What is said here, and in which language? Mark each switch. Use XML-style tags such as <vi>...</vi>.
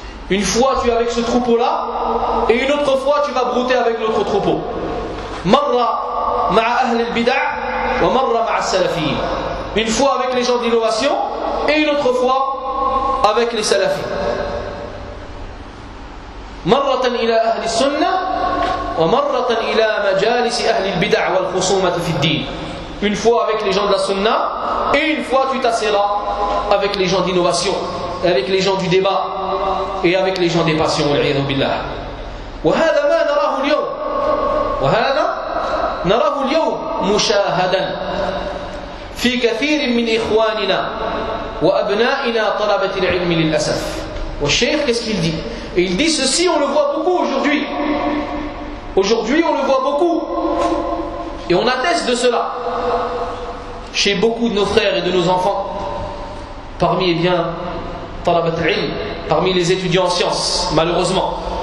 <fr>Une fois tu es avec ce troupeau là, et une autre fois tu vas brouter avec l'autre troupeau.</fr> <ar>Marra ma'a ahl al-bid'ah wa marra ma'a salafiyin.</ar> <fr>Une fois avec les gens d'innovation et une autre fois avec les salafis.</fr> <ar>Marratan ila ahl as-sunnah ومرة إلى مجالس أهل البدع والخصومة في الدين.</ar> <fr>Une fois avec les gens de la sunna, et une fois tu t'asseras avec les gens d'innovation, avec les gens du débat, et avec les gens des passions.</fr> <ar>وَالْعِيَذُ بِاللَّهِ وَهَذَا مَا نَرَاهُ الْيَوْمِ وَهَذَا نَرَاهُ الْيَوْمِ مُشَاهَدًا في كثير من إخواننا وأبنائنا طلبة العلم للأسف. والشيخ</ar> <fr>qu'est-ce qu'il dit? Il dit ceci, on le voit beaucoup aujourd'hui. Aujourd'hui, on le voit beaucoup. Et on atteste de cela chez beaucoup de nos frères et de nos enfants, parmi, eh bien,</fr> <ar>talabat al-ilm,</ar> <fr>parmi les étudiants en sciences, malheureusement.</fr>